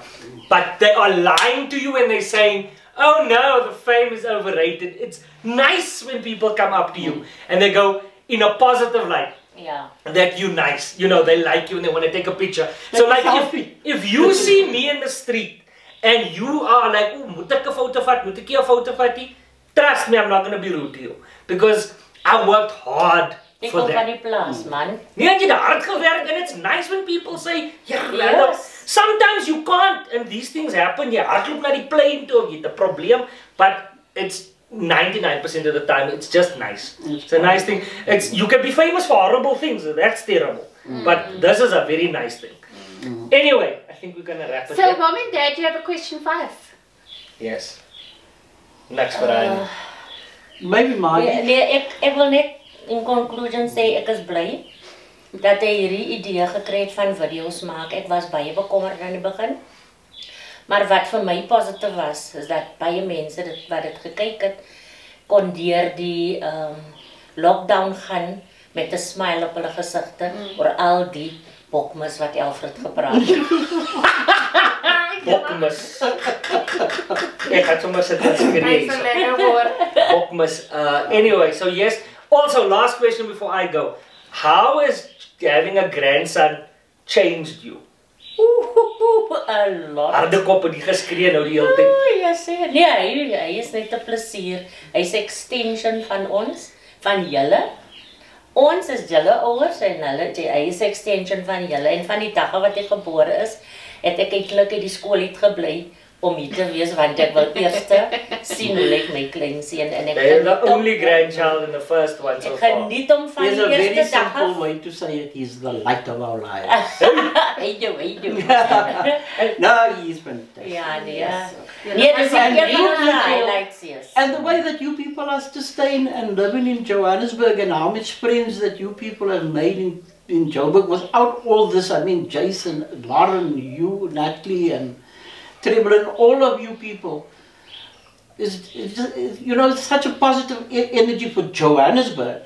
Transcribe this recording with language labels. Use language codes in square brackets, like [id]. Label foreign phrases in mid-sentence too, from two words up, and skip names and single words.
[en] But they are lying to you when they're saying, oh no, the fame is overrated. It's nice when people come up to you and they go in a positive light. Yeah. That you're nice, you know, they like you and they want to take a picture. So like if you see me in the street and you are like, [af] oh, moet ek 'n foto vat, moet ek 'n foto vat? [en] Trust me, I'm not going to be rude to you because I worked hard for that. [af] Van die plaas, man. Nee, jy het hard gewerk [en] and it's nice when people say, yeah, yes. Sometimes you can't and these things happen. [af] Jy hardloop na die plane toe, jy het 'n probleem, [en] but it's 99% of the time, it's just nice. It's a nice thing. You can be famous for horrible things. That's terrible. But this is a very nice thing. Anyway, I think we're going to wrap it up. So, Mom and Dad, do you have a question for us? Yes. Next for Maybe Maggie. [af] Nee, ek wil net [en] in conclusion [af] sê ek is bly dat hy hierdie idee gekry het van video's maak. Ek was baie bekommerd aan die begin. Maar wat vir my positief was, is dat baie mense wat dit gekyk het, kon deur die lockdown gaan met 'n smile op hulle gesigte oor al die bokmis wat Alfred gepraat het. Bokmis. Ek het sommer sit en skree. Bokmis. [en] Anyway, so yes. Also, last question before I go. How has having a grandson changed you? A lot. [af] Harde koppe die geskree nou die hele tyd. Ja, sê. Nee, hy is net 'n plesier. Hy's 'n extension van ons, van julle. Ons is julle ouers en hy is 'n extension van julle en van die dag wat hy gebore is, het ek eintlik uit die skool uit gebly om hier te wees want ek wil eers sien hoe lyk my kleinseun en ek [en] They're the only grandchild and the first one so far. [af] Geniet hom van [en] There's [af] die [en] a very [af] eerste dag [en] simple [af] af. [en] way to say it. He's the light of our lives. [af] Hy doen. [en] No, he's fantastic. [af] Ja, nee. Yeah, dis [en] And [af] een [en] you [af] van die [en] people- highlights, yes. And the way that you people are still staying and living in Johannesburg, and how much friends that you people have made in Joburg without all this. I mean, Jason, Lauren, you, Natalie, and Treble, and all of you people. You know, it's such a positive energy for Johannesburg.